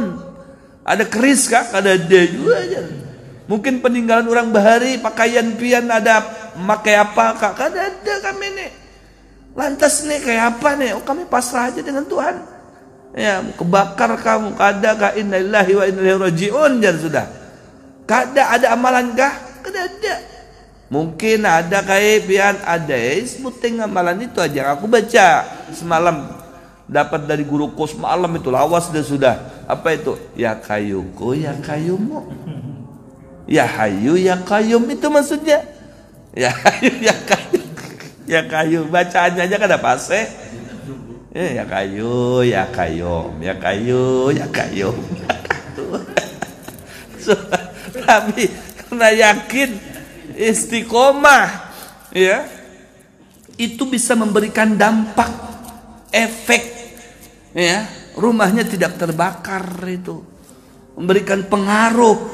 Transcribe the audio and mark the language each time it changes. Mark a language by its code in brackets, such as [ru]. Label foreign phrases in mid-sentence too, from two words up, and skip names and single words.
[bjn] Ada keris kah? Kada ada juga aja. Mungkin peninggalan orang bahari, pakaian pian ada pakai apa kak? Kada ada kami nih. Lantas nih kayak apa nih? Oh kami pasrah aja dengan Tuhan. Ya kebakar kamu kada kah? [ar] Innalillahi wa inna ilaihi rajiun [bjn] jar sudah. Kada ada amalan kah? Kada ada. Mungkin ada kayak pian ada. Sebuting amalan itu aja aku baca semalam dapat dari guruku semalam itu lawas sudah. Apa itu? Ya kayuku, ya kayumu. [ar] Ya hayu ya qayyum [bjn] itu maksudnya. [ar] Ya hayu ya qayyum. [bjn] Ya kayu bacaannya aja kada pase. [ar] Ya kayu ya qayyum. Ya kayu ya qayyum. [bjn] Tapi karena yakin istiqomah ya itu bisa memberikan dampak efek ya rumahnya tidak terbakar itu memberikan pengaruh.